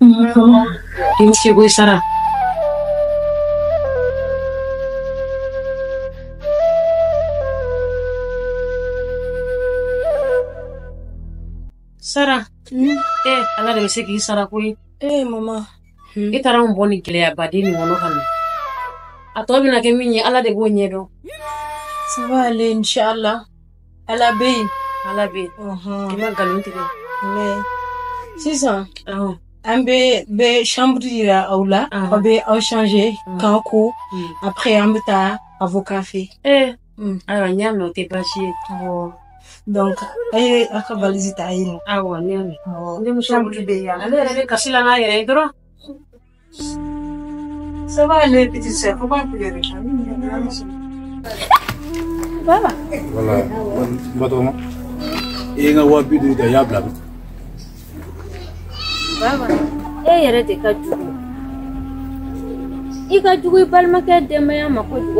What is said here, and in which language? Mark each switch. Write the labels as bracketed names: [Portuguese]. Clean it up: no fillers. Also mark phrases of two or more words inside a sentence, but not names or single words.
[Bambara] i ni seko i sara Sara, ala de bɛ se k'i sara koyi. Mama. I taara anw bɔ nin gɛlɛya baden nin kɔnɔ ka na. A tɔ bɛna kɛ min ye, ala de b'o ɲɛ dɔn. [French] Ça va aller, Inch'Allah. [Bambara] Ala bɛ yen. Ala bɛ yen. I ma nkalon tigɛ. Mais sisan, an bɛ chambre yira aw la, aw bɛ aw changer k'an ko. Après an bɛ taa avocat fɛ. Ayiwa, n y'a mɛn o tɛ baasi ye. Donc, a ka valise ta yen nɔ. Awɔ, ne y'a mɛn. N denmuso bɛ yan. Ale yɛrɛ bɛ kasi la n'a yɛrɛ ye dɔrɔn. [French] Ça va aller, petite sœur. Faut pas pleurer. [Bambara] Baba. Voilà. Batoma. E nga wa bidu da ya bla. Baba. E yɛrɛ de ka jugu. I ka jugu i balimakɛ denbaya ma kojugu.